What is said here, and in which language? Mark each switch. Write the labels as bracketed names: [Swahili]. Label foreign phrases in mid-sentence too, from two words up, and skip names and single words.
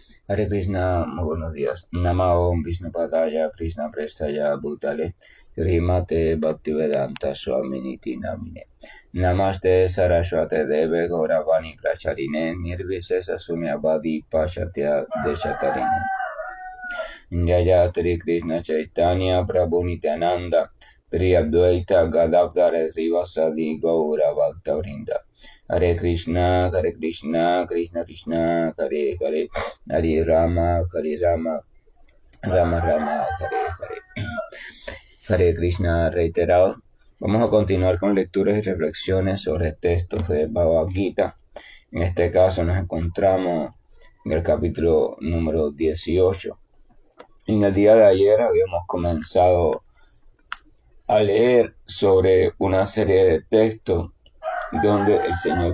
[Sanskrit] Hare Krishna, [Spanish] muy buenos días. [Sanskrit] Namo Vishnu Padaya Krishna Prestaya Bhutale Srimate Bhaktivedanta Swaminiti Namine. Namaste Saraswate Deve Gauravani Pracharine Nirvisesa Sunyavadi Pashatya Deshatarine. Jaya Tri Krishna Chaitanya Prabhu Nityananda Tri Advaita Gadavdara Srivasadi Gaura Bhaktavrinda. Hare Krishna, Krishna Krishna, Hare Hare, Hare Rama, Rama Rama, Hare Hare. Hare Krishna [Spanish] reiterado. Vamos a continuar con lecturas y reflexiones sobre textos de Bhagavad Gita. En este caso nos encontramos en el capítulo número 18. En el día de ayer habíamos comenzado a leer sobre una serie de textos donde el Señor